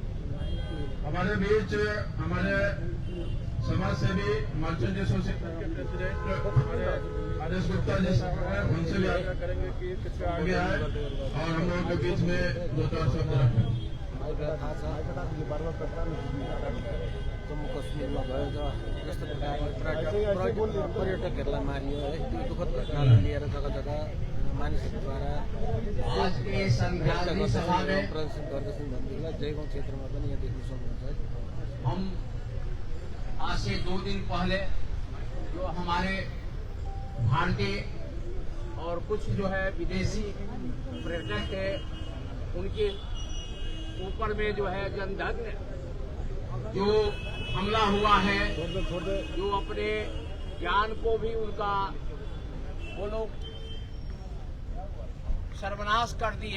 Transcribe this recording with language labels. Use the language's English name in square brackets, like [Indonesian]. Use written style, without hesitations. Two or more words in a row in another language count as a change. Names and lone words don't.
[Hindi] हमारे बीच हमारे समाज सेवी मर्चेंट एसोसिएशन के प्रेसिडेंट हमारे आदेश गुप्ता जी हैं, उनसे भी आग्रह करेंगे कि कृपया आगे आए और हम लोगों के बीच में 2-4 शब्द रखें। [Nepali] जम्मू कश्मीरमा भयो जस्तो प्रकारले पर्यटकहरूलाई मारियो है, त्यो दुःखद घटनालाई लिएर जग्गा जग्गा मानिसहरूद्वारा प्रदर्शन गर्दछन् भनेदेखिलाई जयगाउँ क्षेत्रमा पनि यहाँ देख्न सक्नुहुन्छ। [Hindi] हम आज से 2 दिन पहले जो हमारे भारतीय और कुछ जो है विदेशी पर्यटक है उनके ऊपर में जो है जनधन जो हमला हुआ है, जो अपने जान को भी उनका वो लोग सर्वनाश कर दिए।